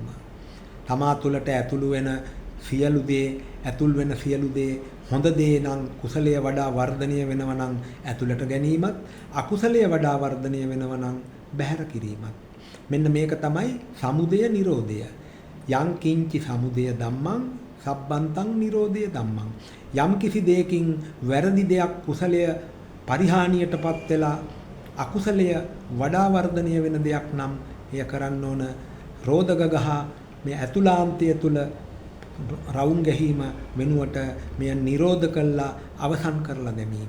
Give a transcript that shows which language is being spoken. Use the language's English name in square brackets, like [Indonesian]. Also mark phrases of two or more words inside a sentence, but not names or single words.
[Sinhala] තමා තුළට ඇතුළු වෙන සියලු දේ හොඳ දේ නම් කුසලයේ වඩා වර්ධනය වෙනවා නම් ඇතුළට ගැනීමත්, අකුසලයේ වඩා වර්ධනය වෙනවා නම් බැහැර කිරීමත්. මෙන්න මේක තමයි සමුදය නිරෝධය. [Pali] යං කිංචි සමුදය ධම්මං සබ්බන්තං නිරෝධය ධම්මං. [Sinhala] යම් කිසි දෙයකින් වැරදි දෙයක් කුසලය පරිහානියටපත් වෙලා අකුසලය වඩා වර්ධනය වෙන දෙයක් නම් එය කරන්න ඕන රෝධක ගහ මේ ඇතුළාන්තය තුල රවුම් ගැහිම වෙනුවට මෙය නිරෝධ කළා අවසන් කරලා දැමීම.